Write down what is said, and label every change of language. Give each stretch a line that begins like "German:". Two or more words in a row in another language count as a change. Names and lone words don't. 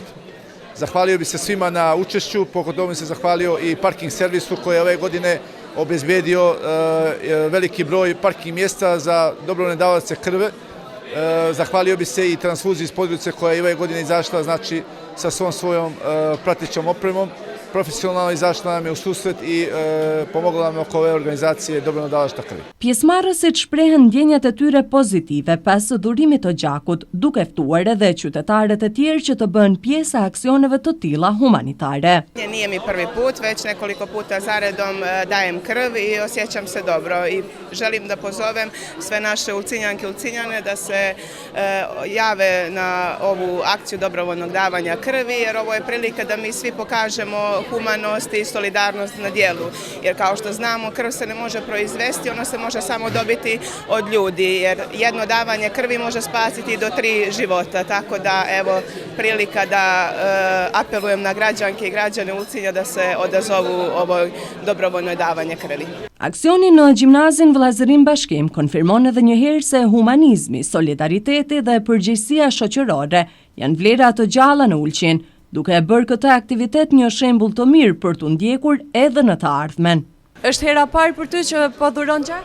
Serbian: Zahvalio bi se svima na učešću, pogotovo bi se zahvalio i parking servisu koji je ove godine obezbedio veliki broj parking mjesta za dobrovoljne davaoce krvi. Zahvalio bi se i transfuziji iz Podgorice koja je ove godine izašla znači, sa svojom pratećom opremom. Profesionalno izašla nam je u susret i pomogla nam oko ove organizacije dobrovoljnog davalaštva krvi.
Albanian: Pjesëmarrësit shprehen ndjenjat e tyre pozitive pas dhurimit të gjakut, duke ftuar edhe qytetarët e tjerë që të bëhen pjesë e aksioneve të tilla humanitare.
Serbian: Nije mi prvi put, već nekoliko puta zaredom dajem krv i osjećam se dobro i želim da pozovem sve naše Ulcinjanke i Ulcinjane da se jave na ovu akciju dobrovoljnog davanja krvi, jer ovo je prilika da mi svi pokažemo humanost i solidarnost na djelu. Jer kao što znamo, krv se ne može proizvesti, ona se može samo dobiti od ljudi, jer jedno davanje krvi može spasiti do 3 života. Tako da, evo, prilika da apelujem na građanke i građane Ulcinja da se odazovu ovoj dobrovoljnoj davanje krvi.
Albanian: Aksioni në gjimnazin Vëllazërim Bashkim konfirmon edhe një herë se humanizmi, solidariteti dhe përgjegjësia shoqërore janë vlera të gjalla në Ulqin, duke e bërë këtë aktivitet një shembull të mirë për t'u ndjekur edhe në të ardhmen. Është hera parë për ty që po dhuron gjak?